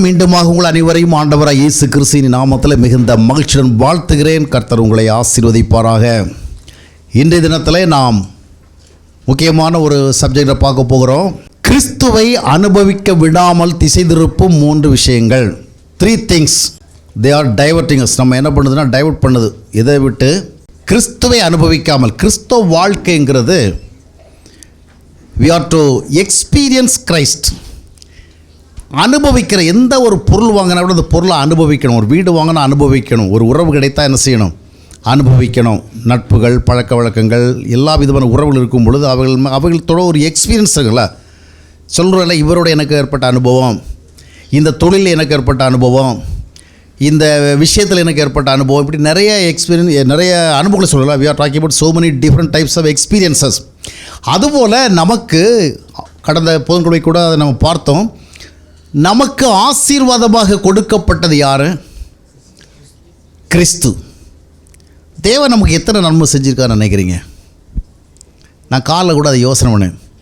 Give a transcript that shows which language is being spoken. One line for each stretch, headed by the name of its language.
Tamil: மீண்டுமாக உங்கள் அனைவரையும் ஆண்டவராக இயேசு கிறிஸ்துவின் நாமத்தில் மிகுந்த மகிழ்ச்சியுடன் வாழ்த்துகிறேன். கர்த்தர் உங்களை ஆசீர்வதிப்பாராக. இன்றைய தினத்தில் நாம் முக்கியமான ஒரு சப்ஜெக்டை பார்க்க போகிறோம். கிறிஸ்துவை அனுபவிக்க விடாமல் திசை திருப்பும் 3 விஷயங்கள்.
English: 3 things they are diverting us.
Tamil: நம்ம என்ன பண்ணுதுன்னா டைவர்ட் பண்ணுது. இதை விட்டு கிறிஸ்துவை அனுபவிக்காமல், கிறிஸ்துவ வாழ்க்கைங்கிறது
English: we are to experience Christ.
Tamil: அனுபவிக்கிற எந்த ஒரு பொருள் வாங்கினா கூட அந்த பொருளை அனுபவிக்கணும். ஒரு வீடு வாங்கினா அனுபவிக்கணும். ஒரு உறவு கிடைத்தா என்ன செய்யணும்? அனுபவிக்கணும். நட்புகள், பழக்க வழக்கங்கள், எல்லா விதமான உறவுகள் இருக்கும் பொழுது அவர்களோட ஒரு எக்ஸ்பீரியன்ஸ் இருக்குல்ல. சொல்கிறதில்ல, இவரோட எனக்கு ஏற்பட்ட அனுபவம், இந்த தொழிலில் எனக்கு ஏற்பட்ட அனுபவம், இந்த விஷயத்தில் எனக்கு ஏற்பட்ட அனுபவம், இப்படி நிறைய எக்ஸ்பீரியன்ஸ், நிறைய அனுபவங்களை சொல்லலாம்.
English: we are talking about so many different types of experiences.
Tamil: அதுபோல் நமக்கு கடந்த புதன்கிழமை கூட அதை நம்ம பார்த்தோம். நமக்கு ஆசீர்வாதமாக கொடுக்கப்பட்டது யார்? கிறிஸ்து. தேவன் நமக்கு எத்தனை நன்மை செஞ்சுருக்கான்னு நினைக்கிறீங்க? நான் காலைல கூட அதை யோசனை பண்ணேன்.